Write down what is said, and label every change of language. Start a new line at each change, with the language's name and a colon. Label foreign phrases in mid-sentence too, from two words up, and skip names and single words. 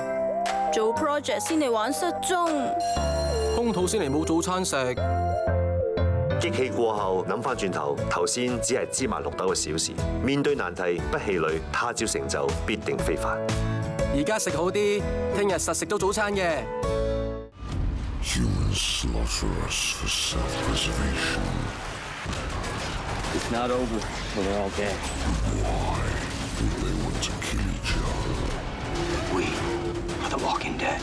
Cantonese: 做 project 先嚟玩失蹤。空肚先嚟冇早餐食，激氣過後諗翻轉頭，頭先只係芝麻綠豆嘅小事。面對難題不氣餒，他朝成就必定非凡。而家食好啲，聽日實食到早餐嘅。
English: Humans slaughter us for self-preservation. It's not over till they're all dead. Why do they want to kill each other? We are the Walking Dead.